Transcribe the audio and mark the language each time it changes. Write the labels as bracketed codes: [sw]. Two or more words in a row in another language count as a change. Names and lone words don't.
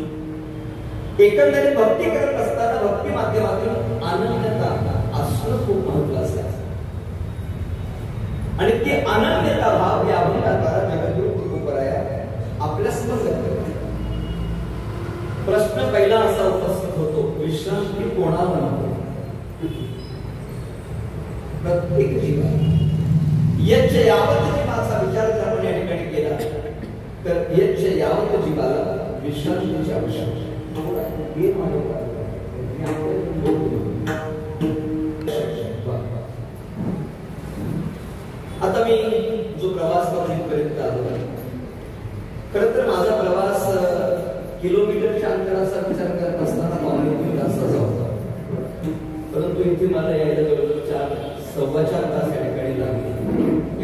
[mr] एकंदरीत भक्ती करत असताना भक्ती माध्यमातून अनन्यता असणं खूप महत्वाचं आहे आणि ते अनन्यता भाव या अभंगाद्वारा जगद्गुरु तुकोबराया आपल्या समोर व्यक्त करतात. प्रश्न पहिला असा उपस्थित होतो, विश्रांती कोणाला नको? प्रत्येक जीवाला. यच्च यावत जीवाचा विचार जर आपण या ठिकाणी केला तर यच्च यावत जीवाला विश्रांतीची आवश्यकता आता मी जो प्रवास पर्यंत आलो, खरं तर माझा प्रवास किलोमीटरच्या अंतराचा विचार करत असताना 2.5 तासाचा होता, परंतु इथे मला यायला जवळजवळ 4-4.25 तास या ठिकाणी लागले.